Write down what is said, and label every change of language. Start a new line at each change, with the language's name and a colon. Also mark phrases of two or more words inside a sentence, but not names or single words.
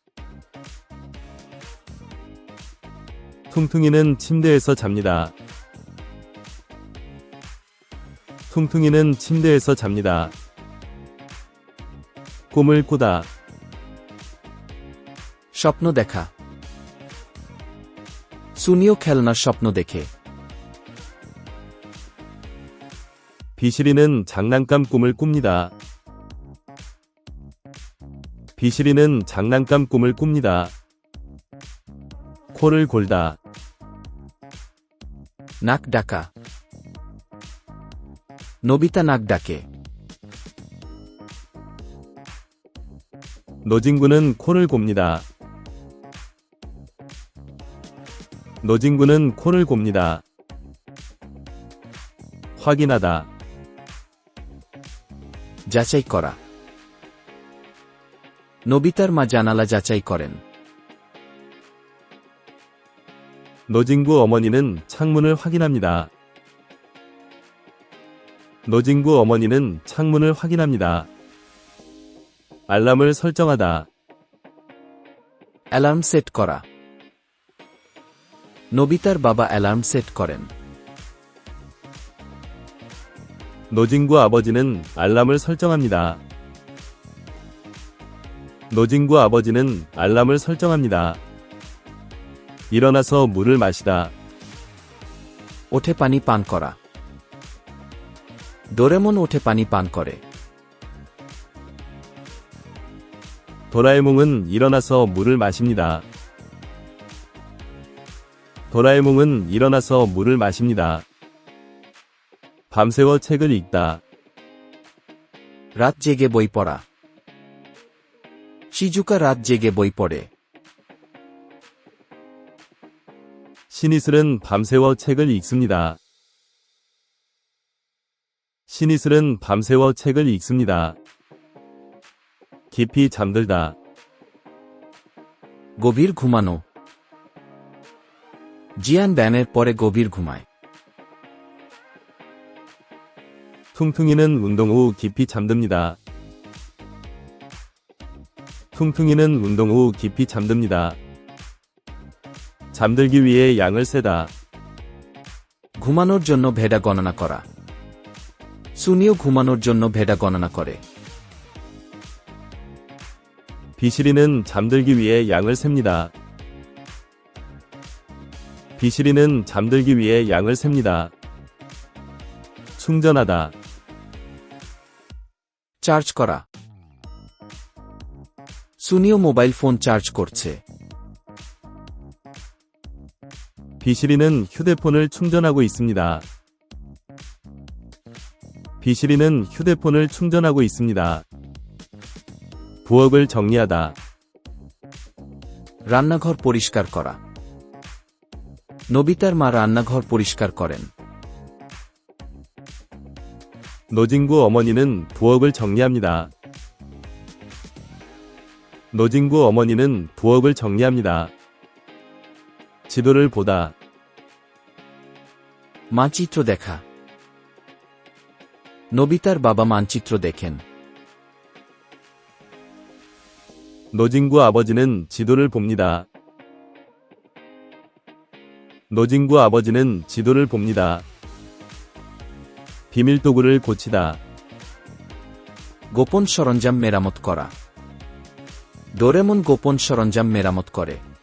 Korean: 퉁퉁이는 침대에서 잡니다. 퉁퉁이는 침대에서 잡니다. 꿈을 꾸다.
Bangla: স্বপ্ন দেখা সুনিও খেলনার স্বপ্ন দেখে
Korean: 비실이는 장난감 꿈을 꿉니다. 비실이는 장난감 꿈을 꿉니다. 코를 골다.
Bangla: নাক ডাকা নোবিতা নাক ডাকে
Korean: 노진구는 코를 곱니다. 노진구는 코를 곱니다. 확인하다.
Bangla: যাচাই করা নোবিতার মা জানালা যাচাই করেন
Korean: 노진구 어머니는 창문을 확인합니다. 노진구 어머니는 창문을 확인합니다. 알람을 설정하다.
English: alarm set
Bangla: করা নোবিতার বাবা
English: alarm set
Bangla: করেন
Korean: 노진구 아버지는 알람을 설정합니다. 노진구 아버지는 알람을 설정합니다. 일어나서 물을 마시다.
Bangla: ওঠে পানি পান করা ডোরেমন ওঠে পানি পান করে
Korean: 도라에몽은 일어나서 물을 마십니다. 도라에몽은 일어나서 물을 마십니다. 밤새워 책을 읽다.
Bangla: রাত জেগে বই পড়া শিজুকা রাত জেগে বই পড়ে
Korean: 신이슬은 밤새워 책을 읽습니다. 신이슬은 밤새워 책을 읽습니다. 깊이 잠들다.
Bangla: গভীর ঘুমানো জিয়ান ব্যায়ামের পরে গভীর ঘুমায়
Korean: 퉁퉁이는 운동 후 깊이 잠듭니다. 퉁퉁이는 운동 후 깊이 잠듭니다. 잠들기 위해 양을 세다.
Bangla: ঘুমানোর জন্য ভেড়া গণনা করা সুনিও ঘুমানোর জন্য ভেড়া গণনা করে
Korean: 비실이는 잠들기 위해 양을 셉니다. 비실이는 잠들기 위해 양을 셉니다. 충전하다.
Bangla: চার্জ করা সুনিও
English: mobile phone charge
Bangla: করছে
Korean: 비실이는 휴대폰을 충전하고 있습니다. 비실이는 휴대폰을 충전하고 있습니다. 부엌을 정리하다.
Bangla: রান্নাঘর পরিষ্কার করা নবিতার মা রান্নাঘর পরিষ্কার করেন
Korean: 노진구 어머니는 부엌을 정리합니다. 노진구 어머니는 부엌을 정리합니다. 지도를 보다.
Bangla: মানচিত্র দেখা নবিতার বাবা মানচিত্র দেখেন
Korean: 노진구 아버지는 지도를 봅니다. 노진구 아버지는 지도를 봅니다. 비밀도구를 고치다.
Bangla: গোপন সরঞ্জাম মেরামত করা ডোরেমন গোপন সরঞ্জাম মেরামত করে